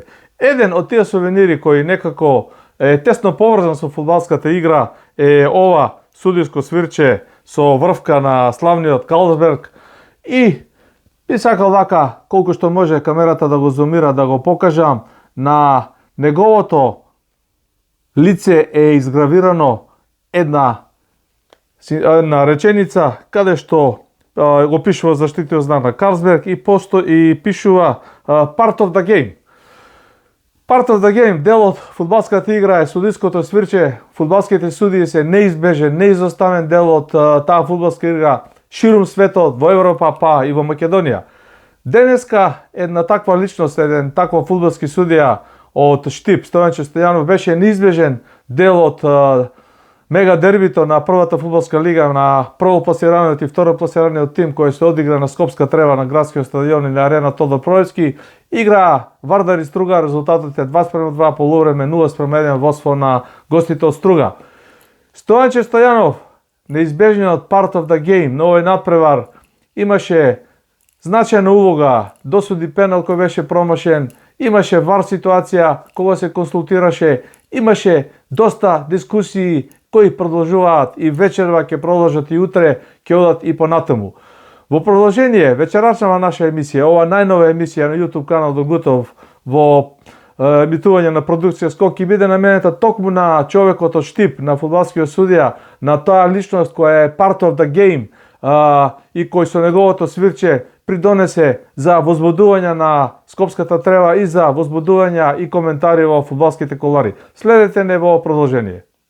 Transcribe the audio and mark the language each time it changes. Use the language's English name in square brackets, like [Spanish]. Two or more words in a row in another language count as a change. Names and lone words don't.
[Macedonian] Еден од тие сувенири кои некако е тесно поврзан со фудбалската игра е ова судиско свирче со врвка на славниот Карлсберг и би сакал вака, колку што може камерата да го зумира, да го покажам, на неговото лице е изгравирано една реченица, каде што го пишува заштитиот знак на Карлсберг и пишува [English] Part of the game. Part of the game, [Macedonian] дел од фудбалската игра е судиското свирче. Фудбалските судии се неизбежен, неизоставен дел од таа фудбалска игра ширум светот, во Европа, па и во Македонија. Денеска една таква личност, еден таков фудбалски судија од Штип, Стојанче Стојанов, беше неизбежен дел од мега дербито на првата фудбалска лига, на првопласираниот и второпласираниот тим кој се одигра на Скопска трева на градскиот стадион и на арена Тодор Проевски. Игра Вардар и Струга, резултатот е 2:2, полувреме 0:1 водство на гостите од Струга. Стојанче Стојанов, неизбежниот [English] part of the game [Macedonian] на овој надпревар, имаше значајна улога, досуди пенал кој беше промашен, имаше вар ситуација кога се консултираше, имаше доста дискусии кои продолжуваат и вечерва ќе продолжат и утре, ќе одат и понатаму. Во продолжение, вечерачнава наша емисија, ова најнова емисија на YouTube канал Догутов во емитување на продукција Скок ќе биде наменета токму на човекот од Штип, на фудбалскиот судија, на таа личност која е [English] part of the game [Macedonian] и кој со неговото свирче придонесе за возбудување на Скопската трева и за возбудување и коментари во фудбалските колари. Следете не во продолжение.